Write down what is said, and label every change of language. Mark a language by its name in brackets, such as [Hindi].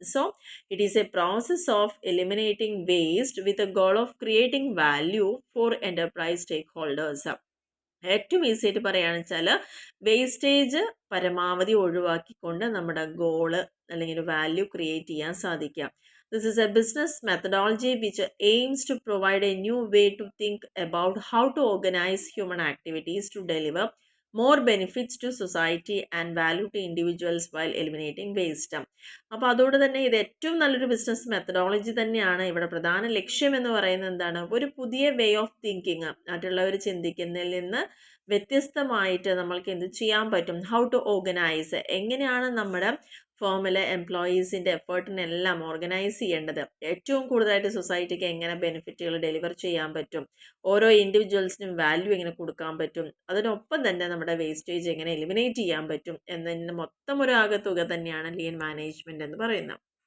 [English] So it is a process of eliminating waste with a goal of creating value for enterprise stakeholders. [Malayalam] ഏറ്റവും easy ആയിട്ട് പറയുകയാണെന്ന് വെച്ചാൽ wastage പരമാവധി ഒഴിവാക്കിക്കൊണ്ട് നമ്മുടെ ഗോള് അല്ലെങ്കിൽ വാല്യൂ ക്രിയേറ്റ് ചെയ്യാൻ സാധിക്കുക. [English] This is a business methodology which aims to provide a new way to think about how to organize human activities to deliver more benefits to society and value to individuals while eliminating waste. [Malayalam] അപ്പോൾ അതുകൊണ്ട് തന്നെ ഇത് ഏറ്റവും നല്ലൊരു business methodology തന്നെയാണ്. ഇവിടെ പ്രധാന ലക്ഷ്യം എന്ന് പറയുന്നത് എന്താണ്, ഒരു പുതിയ വേ ഓഫ് തിങ്കിങ്, മറ്റുള്ളവർ ചിന്തിക്കുന്നതിൽ നിന്ന് വ്യത്യസ്തമായിട്ട് നമ്മൾക്ക് എന്ത് ചെയ്യാൻ പറ്റും, [English] how to organise, [Malayalam] എങ്ങനെയാണ് നമ്മുടെ ഫേമിലെ എംപ്ലോയീസിൻ്റെ എഫേർട്ടിനെല്ലാം ഓർഗനൈസ് ചെയ്യേണ്ടത്, ഏറ്റവും കൂടുതലായിട്ട് സൊസൈറ്റിക്ക് എങ്ങനെ ബെനിഫിറ്റുകൾ ഡെലിവർ ചെയ്യാൻ പറ്റും, ഓരോ ഇൻഡിവിജ്വൽസിനും വാല്യൂ എങ്ങനെ കൊടുക്കാൻ പറ്റും, അതിനൊപ്പം തന്നെ നമ്മുടെ വേസ്റ്റേജ് എങ്ങനെ എലിമിനേറ്റ് ചെയ്യാൻ പറ്റും എന്നതിന് മൊത്തം ഒരു ആകെത്തുക തന്നെയാണ് ലീൻ മാനേജ്മെൻറ്റ് എന്ന് പറയുന്നത്.